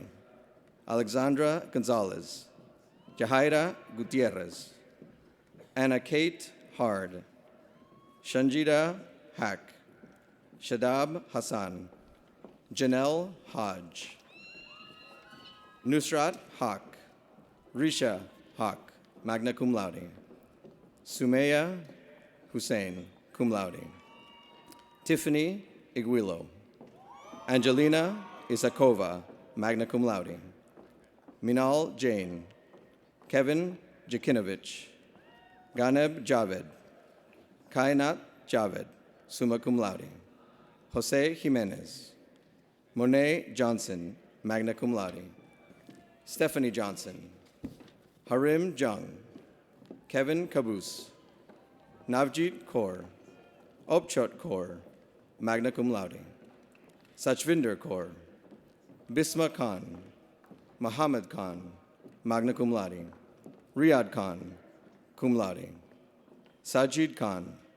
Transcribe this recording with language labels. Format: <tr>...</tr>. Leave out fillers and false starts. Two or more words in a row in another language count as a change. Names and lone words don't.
<en>Alexandra Gonzalez. Jahaira Gutierrez. Anna Kate Hard. Shanjita Hack. Shadab Hassan. Janelle Hodge. Nusrat Haq. Risha Haq,</en> <la>magna cum laude.</la> <en>Sumeya Hussein,</en> <la>cum laude.</la> <en>Tiffany Iguilo. Angelina Isakova,</en> <la>magna cum laude.</la> <en>Minal Jain. Kevin Jakinovich. Ganeb Javed. Kainat Javed,</en> <la>summa cum laude.</la> <en>Jose Jimenez. Monet Johnson,</en> <la>magna cum laude.</la> <en>Stephanie Johnson. Harim Jung. Kevin Caboose. Navjeet Kaur. Opchot Kaur,</en> <la>magna cum laude.</la> <en>Sachvinder Kaur. Bisma Khan. Muhammad Khan,</en> <la>magna cum laude.</la> <en>Riyad Khan,</en> <la>cum laude.</la> <en>Sajid Khan.</en>